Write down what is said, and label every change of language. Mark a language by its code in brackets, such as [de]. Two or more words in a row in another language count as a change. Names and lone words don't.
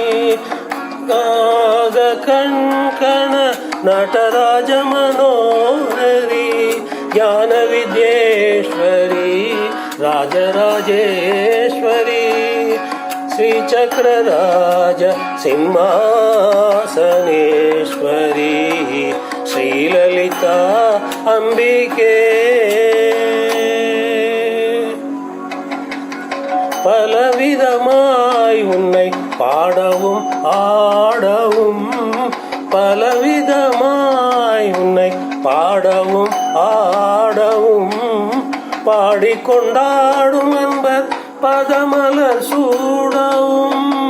[sa] गाग कण्कण नटराज मनोहरी ज्ञान विद्येश्वरी राजराजेश्वरी श्रीचक्रराज सिंहासनेश्वरी श्रीललिता अंबिके [ta] பலவிதமாய் உன்னை பாடவும் ஆடவும் பலவிதமாய் உன்னை பாடவும் ஆடவும் பாடிக்கொண்டாடும் என்பர் பதமலர் சூடவும்